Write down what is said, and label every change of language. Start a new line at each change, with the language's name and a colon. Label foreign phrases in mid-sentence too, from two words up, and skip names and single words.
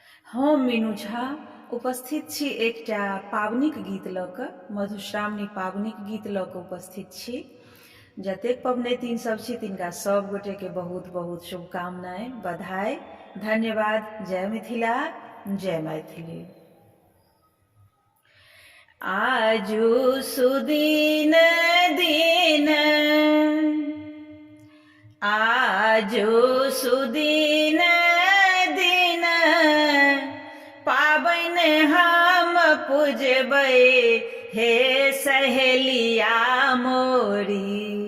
Maithili: हम मीनू झा उपस्थित छी एकटा पाबनिक गीत लऽ कऽ, मधुश्रावणी पाबनिक गीत लऽ कऽ उपस्थित छी। जतेक पबनैतिन सब छी तिनका सब गोटेके बहुत बहुत शुभकामनाएं, बधाई, धन्यवाद। जय मिथिला, जय मैथिली। आजु सुदीन दिन, आजु सुदीन दिन, पाबन हम पूजबै हे सहेलिया मोरी।